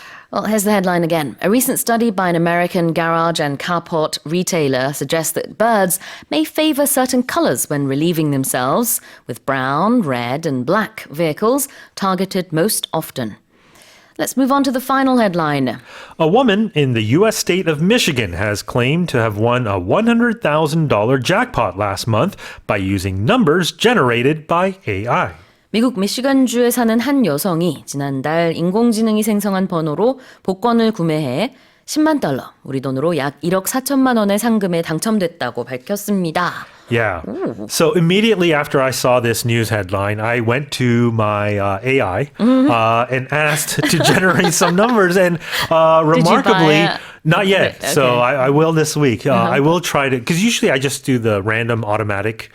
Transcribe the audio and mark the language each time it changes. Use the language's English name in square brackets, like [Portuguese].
[English] Well, here's the headline again. A recent study by an American garage and carport retailer suggests that birds may favor certain colors when relieving themselves, with brown, red, and black vehicles targeted most often. Let's move on to the final headline. A woman in the U.S. state of Michigan has claimed to have won a $100,000 jackpot last month by using numbers generated by AI. [Korean] 미국 미시간주에 사는 한 여성이 지난달 인공지능이 생성한 번호로 복권을 구매해 10만 달러, 우리 돈으로 약 1억 4천만 원의 상금에 당첨됐다고 밝혔습니다. [English] Yeah. So immediately after I saw this news headline, I went to my AI and asked to generate some numbers. And remarkably, Not yet. Okay. So I will this week. I will try to, because usually I just do the random automatic